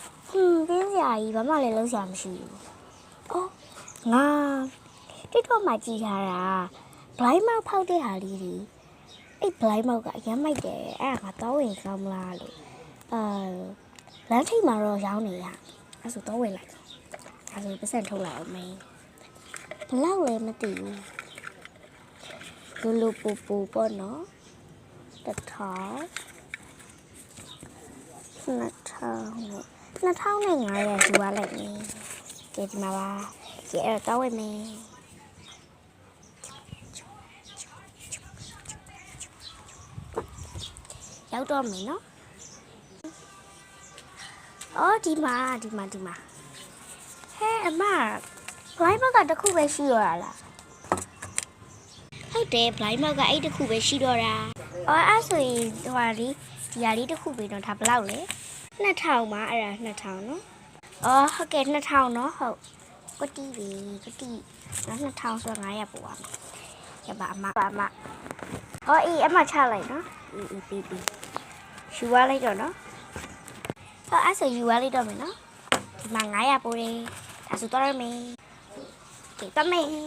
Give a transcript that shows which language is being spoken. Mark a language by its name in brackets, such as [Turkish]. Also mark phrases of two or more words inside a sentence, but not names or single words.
[Burmese] တင်းစရာကြီးဘာမှလည်းလုံးစရာမရှိဘူးအော်ငါTikTok မှာကြည့်ထားတာ [English] blind mouth [Burmese] ဖောက်တဲ့ဟာလေးတွေအဲ့ [English] blind mouth [Burmese] ကအရင်မိုက်တယ်အဲ့ဒါငါတော့ဝင်ကောင်းမလားလို့လမ်းထိပ်မှာတော့ရောင်းနေရအဲ့ဆိုတော့ဝင်လိုက်အဲ့ဆိုပတ်စံထုတ်လိုက်အောင်မင်းဘလောက်လဲမသိ ဘူးလိုပူပူပေါ့နော်တစ်ထောင်2500ယူရလိုက်မယ်ကြည့်ဒီမှာပါကြည့်အဲ့တော့ဝင်မယ် ရောက်တော့မယ်နော်အော်ဒီမှာဟဲ့အမ [English] blind mouth [Burmese] ကတစ်ခုပဲရှိရလားဟုတ်တယ် [English] blind mouth [Burmese] က အဲ့တစ်ခုပဲရှိတော့တာအော်အဲ့ဆိုရင်ဟိုဟာဒီဟာလေးတစ်ခုပဲတော့ဒါဘယ်လောက်လဲ2000ပါအဲ့ဒါ2000နော်အော်ဟုတ်ကဲ့2000နော်ဟုတ်ကတိနော်2000ဆို900ပို့ပါမယ်ရပါအမအော်အေးအမချလိုက်နော်အေးပြီးယူရလိုက်တော့နော်အဲ့ဆိုယူရလိုက်တော့မယ်နော်ဒီမှာ900ပို့တယ်ဒါဆိုတော့မယ်ကဲတော့မယ်